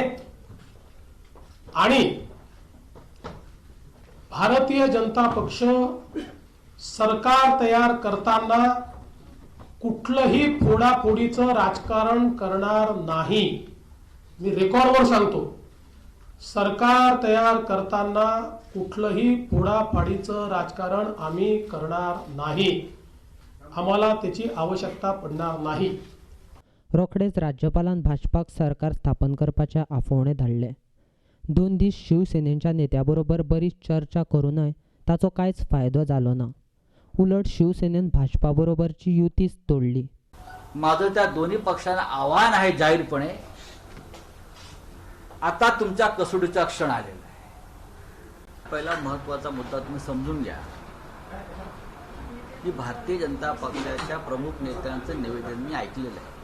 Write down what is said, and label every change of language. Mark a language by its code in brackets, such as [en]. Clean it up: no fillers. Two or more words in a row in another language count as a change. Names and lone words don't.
[mr] आणि भारतीय जनता पक्ष सरकार तयार करताना कुठलंही फोडाफोडीचं राजकारण करणार नाही. मी रेकॉर्डवर सांगतो, सरकार तयार करताना कुठलंही फोडाफोडीचं राजकारण आम्ही करणार नाही. आम्हाला त्याची आवश्यकता पडणार नाही. [kok] रोखडेच राज्यपालान भाजपाक सरकार स्थापन करपाच्या आफोवणे धाडले. 2 दीस शिवसेनेच्या नेत्याबरोबर बरीच चर्चा करूनय ताचो कांयच फायदो जालो ना. उलट शिवसेनेन भाजपा बरोबरची युतीच तोडली. [mr] माझं त्या दोन्ही पक्षांना आव्हान आहे जाहीरपणे, आता तुमच्या कसोटीचा क्षण आलेला आहे. पहिला महत्वाचा मुद्दा तुम्ही समजून घ्या की भारतीय जनता पक्षाच्या प्रमुख नेत्यांचं निवेदन मी ऐकलेलं आहे.